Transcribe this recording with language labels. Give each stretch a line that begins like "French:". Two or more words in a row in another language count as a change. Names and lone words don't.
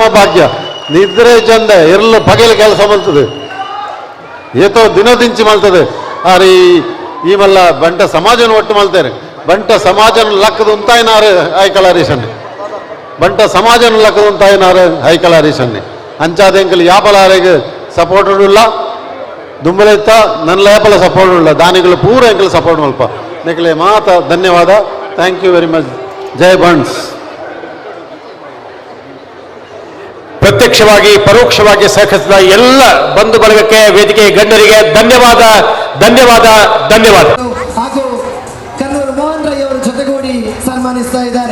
Tulu: ಭಾಗ್ಯ ನಿದ್ರೆ ಚಂದ ಇರ್ಲು ಪಗಲು ಕೆಲಸ ಮಲ್ತದೆ ಏತೋ ದಿನದಿಂಚಿ ಮಲ್ತದೆ ಆರೆ ಈ ಮಲ್ಲ ಬಂಟ ಸಮಾಜನ ಒಟ್ಟು ಮಲ್ತಾರೆ ಬಂಟ ಸಮಾಜನ ಲಕ್ಕದ ಉಂತಾಯಿನಾರು ಐಕಳ ಹರೀಶನ್ನೆ ಬಂಟ ಸಮಾಜನ ಲಕ್ಕದ ಉಂತಾಯಿನಾರು ಐಕಳ ಹರೀಶನ್ನೆ ಅಂಚಾದೆಂಕಲ್ ಯಾಪಲಾರೆಗೆ ಸಪೋರ್ಟ್ ಇಲ್ಲ ದುಂಬಲೆತ್ತ ನನ್ನ ಯಾಪಲ ಸಪೋರ್ಟ್ ಇಲ್ಲ ದಾನಿಗಳು ಪೂರ ಎಂಕಲ್ ಸಪೋರ್ಟ್ ಮಲ್ಪ ನೆಕ್ಲೆ ಮಾತ ಧನ್ಯವಾದ
English: thank you very much
Tulu: ಜೈ ಬಂಡ್ಸ್
Kannada: ಪ್ರತ್ಯಕ್ಷವಾಗಿ ಪರೋಕ್ಷವಾಗಿ ಸಹಕರಿಸಿದ ಎಲ್ಲ ಬಂಧು ಬಳಗಕ್ಕೆ ವೇದಿಕೆ ಗಣ್ಯರಿಗೆ ಧನ್ಯವಾದ ಹಾಗೂ ಕನ್ನೂರು ಮೋಹನ್ ರೈ ಅವರು ಜೊತೆಗೂಡಿ ಸನ್ಮಾನಿಸ್ತಾ ಇದ್ದಾರೆ.